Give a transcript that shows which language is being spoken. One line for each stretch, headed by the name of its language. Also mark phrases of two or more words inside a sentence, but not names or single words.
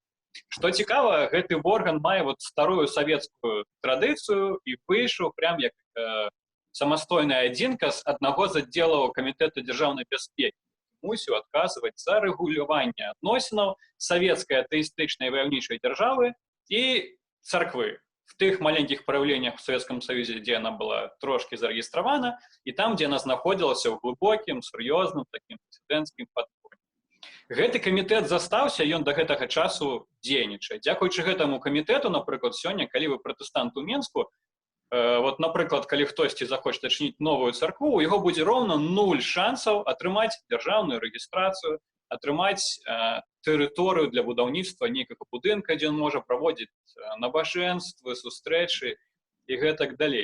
Belarusian: Што цікава, гэты орган мае вот старую савецкую традыцыю і выйшаў прям як самастойная адзінка з аднаго з аддзелаў камітэта дзяржаўнай бяспекі. Мусіў адказваць за рэгуляванне адносінаў савецкай атэістычнай ваяўнічай дзяржавы і царквы.
Russian: В тых маленьких проявлениях в Советском Союзе, где она была трошки зарегистрована, и там, где она находилась в глубоким, серьезным, таким президентским подполье.
Belarusian: Гэты камітэт застаўся, ён до гэтага часу дзейнічае. Дзякуючы гэтаму камітэту, напрыклад, сёння, калі вы пратэстант у Менску, вот, напрыклад, калі хтосьці захоча адчыніць новую царкву, у яго будзе роўна 0 шансаў атрымаць дзяржаўную рэгістрацыю, атрымаць тэрыторыю для будаўніцтва нейкага будынка, дзе ён можа праводзіць набажэнствы, сустрэчы і гэтак далей.